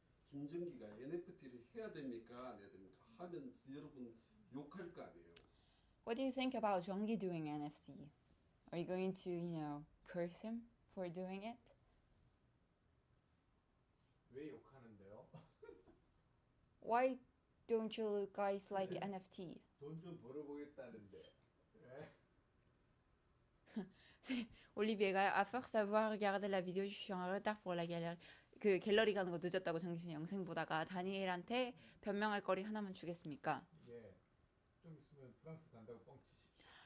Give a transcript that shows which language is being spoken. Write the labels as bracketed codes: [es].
[ko] 김정기가 NFT를 해야 됩니까? 안 해야 됩니까? 하면 여러분 욕할 거 아니에요. [en] What do you think about Jeonggi doing NFT? Are you going to, curse him for doing it? [ko] 왜 욕하는데요? [en] Why don't you guys like NFT? [ko] 돈 좀 벌어보겠다는데. [fr] 올리비에가 à force d'avoir regardé la vidéo, je suis en retard pour la galerie. [ko] 그 갤러리 가는 거 늦었다고 정신이 영생 보다가 다니엘한테 변명할 거리 하나만 주겠습니까? 예. 좀 있으면 프랑스 간다고 뻥치십시오.